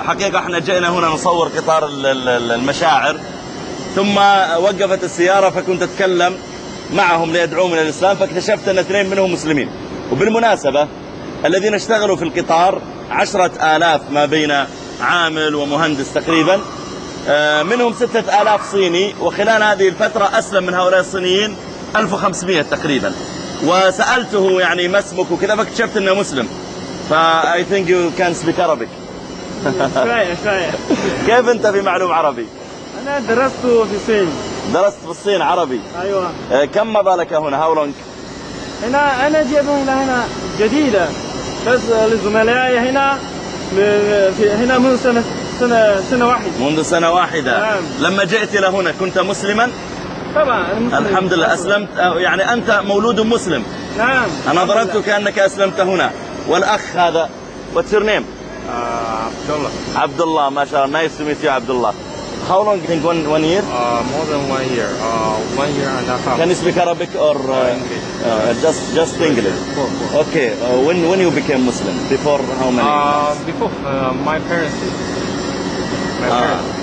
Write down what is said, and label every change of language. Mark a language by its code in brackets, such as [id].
[ar] حقيقة احنا جئنا هنا نصور قطار المشاعر، ثم وقفت السيارة فكنت أتكلم معهم ليدعوهم إلى الإسلام، فاكتشفت أن 2 منهم مسلمين، وبالمناسبة الذين اشتغلوا في القطار 10000 ما بين عامل ومهندس تقريبا، منهم 6000 صيني، وخلال هذه الفترة أسلم من هؤلاء الصينيين 1500 تقريبا. وسألته يعني ما اسمك وكذا، فاكتشفت أنه مسلم. [en] فا I think you can speak Arabic. [ar] شوية. كيف أنت في معلوم عربي؟ أنا درست في الصين. درست في الصين عربي؟ أيوة. كم مضى لك هنا؟ [en] How long؟ [ar] هنا أنا جيت إلى هنا جديدة، بس لزملائي هنا منذ سنة واحدة. منذ سنة واحدة. لما جئت إلى هنا كنت مسلما؟ طبعا الحمد لله أسلمت، يعني أنت مولود مسلم. نعم. أنا ظننتك أنك أسلمت هنا. والأخ هذا [en] What's your name؟ عبد الله. [ar] ما شاء الله. [en] Nice to meet you, عبد الله. How long you think one year? More than 1 year. 1 year and a half. Can you speak Arabic or English? Just English. Yeah. Okay. When you became Muslim? Before how many? My parents. My parents.